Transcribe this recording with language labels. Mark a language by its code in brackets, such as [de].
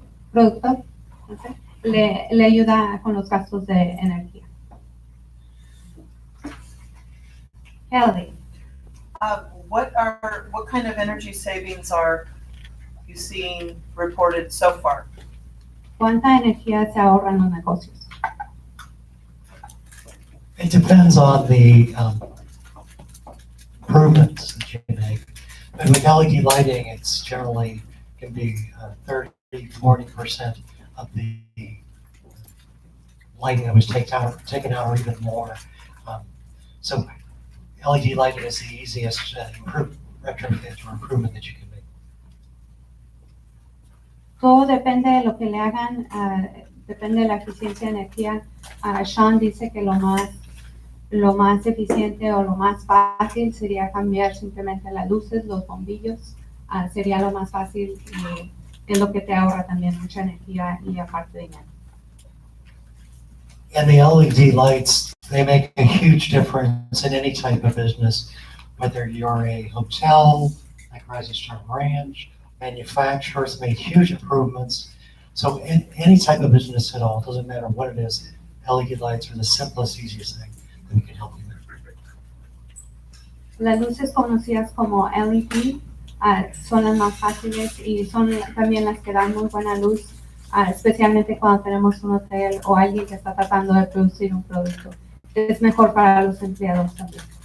[es] Productor. No sé. Le ayuda con los gastos de energía. [en] Kelly. What kind of energy savings are you seeing reported so far? [es] ¿Cuánta energía se ahorra en los negocios? [en] It depends on the improvements that you make. But with LED lighting, it's generally can be 30, 40% of the lighting that was taken out or even more. So LED lighting is the easiest retrofit or improvement that you can make. [es] Todo depende de lo que le hagan, depende de la eficiencia de energía. Sean dice que lo más eficiente o lo más fácil sería cambiar simplemente las luces, los bombillos. Sería lo más fácil y es lo que te ahorra también mucha energía y aparte dinero. [en] And the LED lights, they make a huge difference in any type of business, whether you're a hotel, like Rising Star Ranch, manufacturers made huge improvements. So any type of business at all, doesn't matter what it is, LED lights are the simplest, easiest thing that we can help you with. [es] Las luces conocidas como LED son las más fáciles y son también las que dan muy buena luz, especialmente cuando tenemos un hotel o alguien que está tratando de producir un producto. Es mejor para los empleados también.